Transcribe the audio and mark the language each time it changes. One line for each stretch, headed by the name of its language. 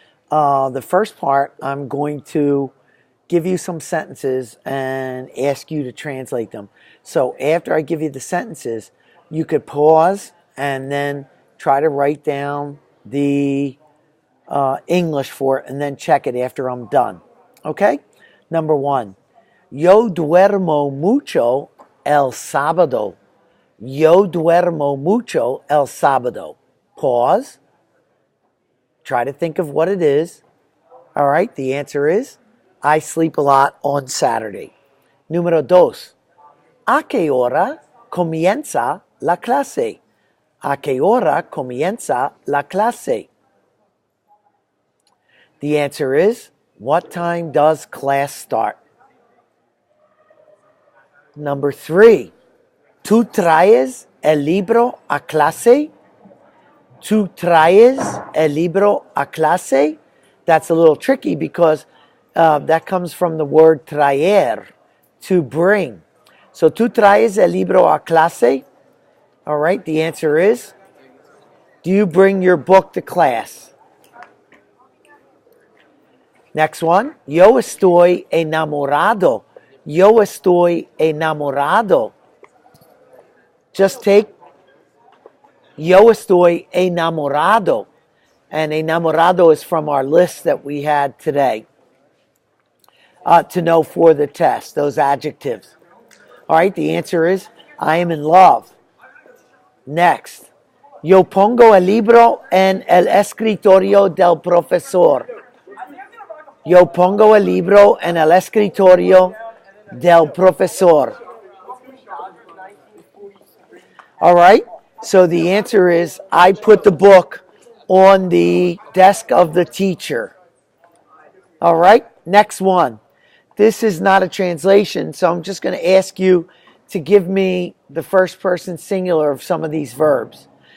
English: The first part, I'm going to give you some sentences and ask you to translate them. So after I give you the sentences, you could pause and then try to write down the English for it and then check it after I'm done. Okay? Number 1.
Spanish: Yo duermo mucho el sábado. Yo duermo mucho el sábado.
English: Pause. Try to think of what it is. All right, the answer is, I sleep a lot on Saturday.
Spanish: Número 2. ¿A qué hora comienza la clase? ¿A qué hora comienza la clase?
English: The answer is, what time does class start? Number 3.
Spanish: ¿Tú traes el libro a clase? ¿Tú traes el libro a clase?
English: That's a little tricky because that comes from the word traer, to bring.
Spanish: So, ¿tú traes el libro a clase?
English: All right, the answer is, do you bring your book to class? Next one,
Spanish: yo estoy enamorado. Yo estoy enamorado.
English: Just take
Spanish: yo estoy enamorado.
English: And enamorado is from our list that we had today to know for the test, those adjectives. All right, the answer is, I am in love.
Spanish: Next, yo pongo el libro en el escritorio del profesor. Yo pongo el libro en el escritorio del profesor.
English: All right, so the answer is, I put the book on the desk of the teacher. All right, next one. This is not a translation, so I'm just going to ask you to give me the first person singular of some of these verbs.